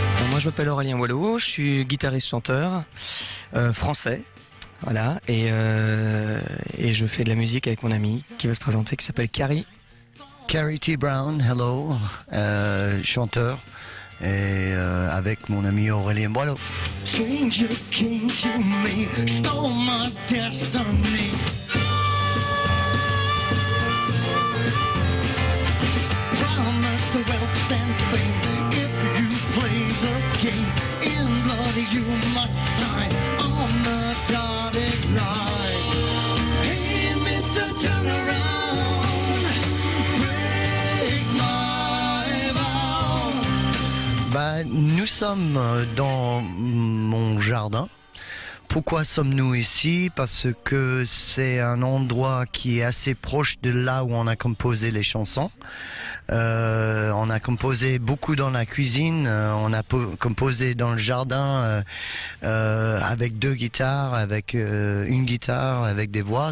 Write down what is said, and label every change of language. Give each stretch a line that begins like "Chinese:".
French: Moi, je m'appelle Aurélien Boileau, je suis guitariste-chanteur français, voilà, et je fais de la musique avec mon ami qui va se présenter, qui s'appelle Carrie. Carrie T. Brown, hello, chanteur, et avec mon ami Aurélien Boileau.
English: Stranger came to me, stole my destiny. Promised the wealth and fame if you play the game. In blood you must sign on the dotted line. Hey, Mr. Turnaround, break my vow.
French: Nous sommes dans mon jardin. Pourquoi sommes-nous ici? Parce que c'est un endroit qui est assez proche de là où on a composé les chansons. On a composé beaucoup dans la cuisine, on a composé dans le jardin avec 2 guitares, avec une guitare, avec des voix.